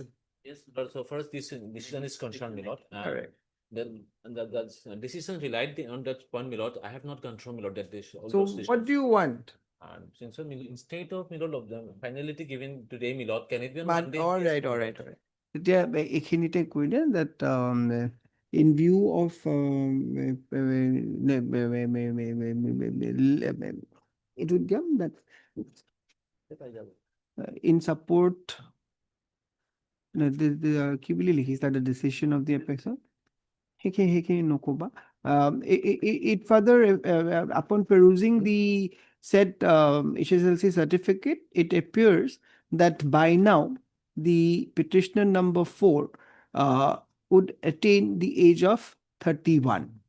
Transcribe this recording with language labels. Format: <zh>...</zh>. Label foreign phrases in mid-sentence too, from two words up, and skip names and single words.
<en>Yes, but so first this decision is concerned, my lord. Correct. Then the decision relied on that point, my lord. I have not confirmed, my lord, that this. all So those what do you want? And since instead of, my lord, of the finality given today, my lord, can it be on But Monday? all Yes, right, my all lord. right, all right.</en> <as>এতিয়া এইখিনিতে কৈ দিয়ে</as> <en>that in view of it would give that in support</en> <as>কি বুলি লিখিছে</as> <en>that the decision of the apex</en> <as>সেইখিনি নকবা</as> <en>it further upon perusing the said HSLC certificate it appears that by now the petitioner number 4 would attain the age of 31</en>